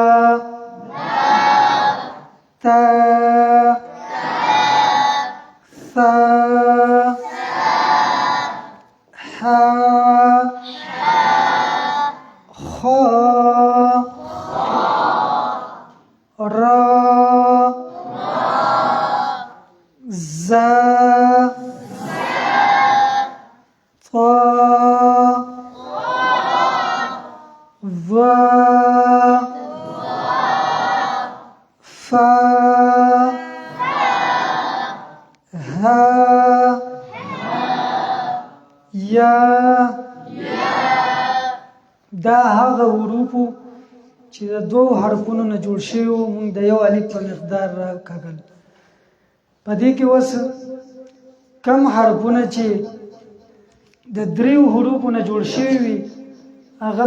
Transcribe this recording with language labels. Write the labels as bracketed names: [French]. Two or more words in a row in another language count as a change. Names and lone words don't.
[Pashto] تا ثا حا خا را زا طا ظا فا ها یا دا هغه حروفو چې د دوو حرفونو نه جوړ شوي وو موږ د یو الف په مقدار راکاږل په دې کې اوس کم حرفونه چې د دریو حروفو نه جوړ شوي وي هغه